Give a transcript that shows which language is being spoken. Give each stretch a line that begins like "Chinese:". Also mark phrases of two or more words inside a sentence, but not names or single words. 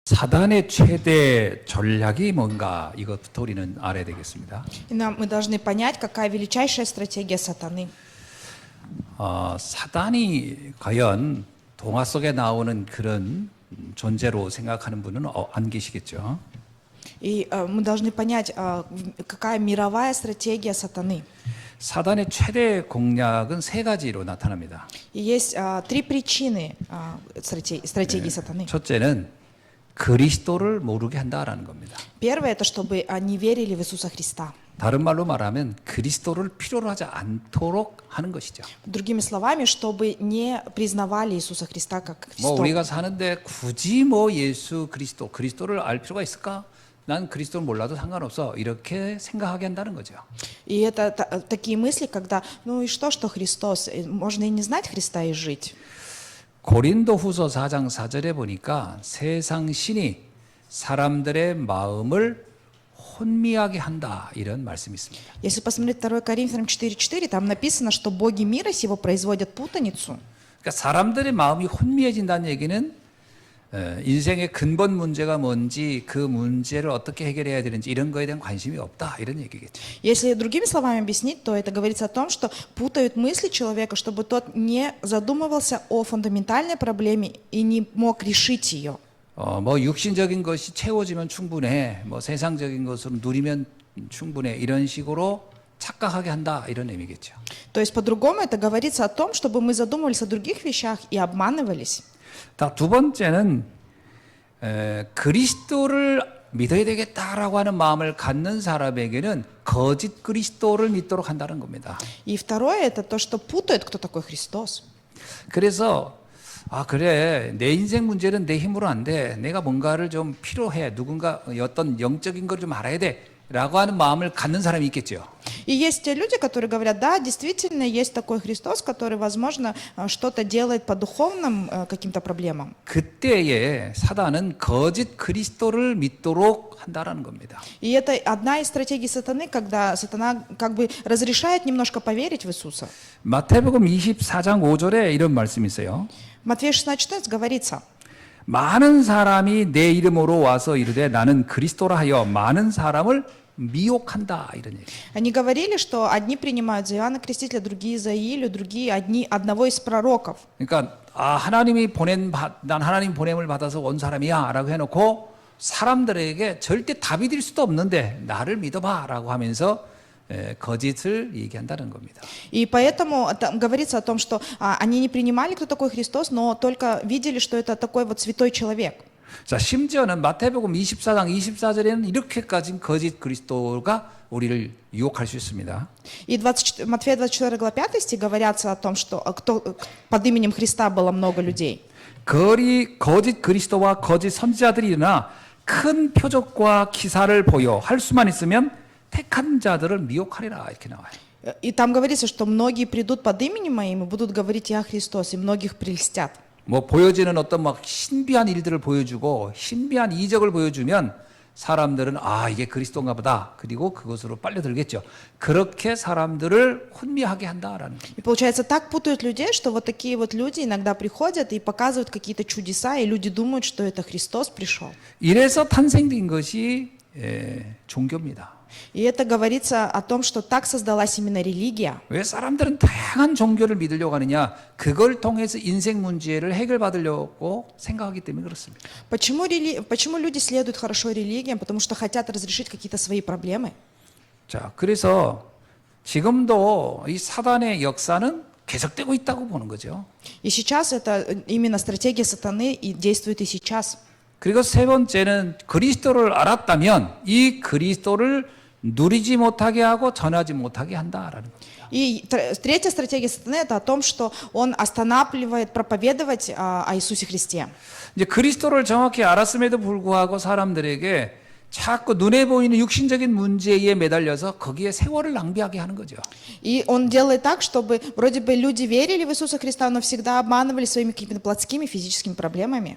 Korean: 사단의 최대 전략이 뭔가 이것부터 우리는 알아야 되겠습니다.
Russian: И мы должны понять, какая величайшая стратегия сатаны.
Korean: 사단이 과연 동화 속에 나오는 그런 존재로 생각하는 분은 안 계시겠죠.
Russian: И мы должны понять, какая мировая стратегия сатаны.
Korean: 사단의 최대 공략은 세 가지로 나타납니다.
Russian: И есть три причины стратегии сатаны.
Korean: 첫째는 그리스도를 모르게 한다라는 겁니다.
Russian: Первое – это чтобы они верили в Иисуса Христа.
Korean: 다른 말로 말하면 그리스도를 필요로 하지 않도록 하는 것이죠.
Russian: Другими словами, чтобы не признавали Иисуса Христа как 뭐 Христом.
Korean: 우리가 사는데 굳이 예수 그리스도를 알 필요가 있을까? 난 그리스도를 몰라도 상관없어. 이렇게 생각하게 한다는 거죠.
Russian: И это такие мысли, когда, ну и что Христос, можно и не знать Христа и жить.
Korean: 고린도후서 4장 4절에 보니까 세상 신이 사람들의 마음을 혼미하게 한다 이런 말씀이 있습니다.
Russian: Если посмотреть 2 Коринфянам 4:4, там написано, что боги мира сего производят путаницу.
Korean: 그러니까 사람들의 마음이 혼미해진다는 얘기는 인생의 근본 문제가 뭔지 그 문제를 어떻게 해결해야 되는지 이런 거에 대한 관심이 없다 이런 얘기겠죠.
Russian: Если другими словами объяснить, то это говорится о том, что путают мысли человека, чтобы тот не задумывался о фундаментальной проблеме и не мог решить ее.
Korean: 육신적인 것이 채워지면 충분해. 세상적인 것으로 누리면 충분해. 이런 식으로 착각하게 한다 이런 의미겠죠.
Russian: То есть по-другому это говорится о том, чтобы мы задумывались о других вещах и обманывались.
Korean: 두 번째는 그리스도를 믿어야 되겠다라고 하는 마음을 갖는 사람에게는 거짓 그리스도를 믿도록 한다는 겁니다.
Russian: И второе это то, что путают, кто такой Христос.
Korean: 그래서 그래 내 인생 문제는 내 힘으로 안 돼. 내가 뭔가를 좀 필요해. 누군가 어떤 영적인 걸 좀 알아야 돼. 라고 하는 마음을 갖는 사람이 있겠죠.
Russian: И есть те люди, которые говорят, да, действительно есть такой Христос, который, возможно, что-то делает по духовным каким-то проблемам.
Korean: 그때에 사단은 거짓 그리스도를 믿도록 한다라는 겁니다.
Russian: И это одна из стратегий сатаны, когда сатана как бы разрешает немножко поверить в Иисуса.
Korean: 마태복음 24장 5절에 이런 말씀이 있어요.
Russian: Матфея 16:14 говорится:
Korean: 많은 사람이 내 이름으로 와서 이르되 나는 그리스도라 하여 많은 사람을 미혹한다 이런 얘기.
Russian: Они говорили, что одни принимают за Иоанна Крестителя, другие за Илью, другие одного из пророков.
Korean: 그러니까 난 하나님 보냄을 받아서 온 사람이야라고 해놓고 사람들에게 절대 답이 될 수도 없는데 나를 믿어봐라고 하면서 거짓을 얘기한다는 겁니다.
Russian: И поэтому там говорится о том, что они не принимали, кто такой Христос, но только видели, что это такой вот святой человек.
Korean: 자, 심지어는 마태복음 24장 24절에는 이렇게까지 거짓 그리스도가 우리를 유혹할 수 있습니다.
Russian: И Матфея 24 глава 5 стих говорятся о том, что под именем Христа было много людей.
Korean: 거짓 그리스도와 거짓 선지자들이 일어나 큰 표적과 기사를 보여 할 수만 있으면 택한 자들을 미혹하리라 이렇게 나와요.
Russian: И там говорится, что многие придут под именем моим и будут говорить «Я Христос», и многих прельстят.
Korean: 보여지는 어떤 신비한 일들을 보여주고 신비한 이적을 보여주면 사람들은 이게 그리스도인가 보다. 그리고 그것으로 빨려들겠죠. 그렇게 사람들을 혼미하게 한다라는 거예요.
Russian: И получается, так путают людей, что вот такие вот люди иногда приходят и показывают какие-то чудеса, и люди думают, что это Христос пришел.
Korean: 이래서 탄생된 것이 종교입니다.
Russian: И это говорится о том, что так создалась именно религия.
Korean: 왜 사람들은 다양한 종교를 믿으려고 하느냐? 그걸 통해서 인생 문제를 해결받으려고 생각하기 때문에 그렇습니다.
Russian: Почему люди следуют хорошо религиям? Потому что хотят разрешить какие-то свои проблемы.
Korean: 자, 그래서 지금도 이 사단의 역사는 계속되고 있다고 보는 거죠.
Russian: И сейчас это именно стратегия сатаны и действует и сейчас.
Korean: 그리고 세 번째는 그리스도를 알았다면 이 그리스도를 누리지 못하게 하고 전하지 못하게 한다라는 겁니다.
Russian: И третья стратегия сатаны это о том, что он останавливает проповедовать о Иисусе Христе.
Korean: 이제 그리스도를 정확히 알았음에도 불구하고 사람들에게 자꾸 눈에 보이는 육신적인 문제에 매달려서 거기에 세월을 낭비하게 하는 거죠.
Russian: И он делает так, чтобы вроде бы люди верили в Иисуса Христа, но всегда обманывали своими какими-то плотскими физическими проблемами.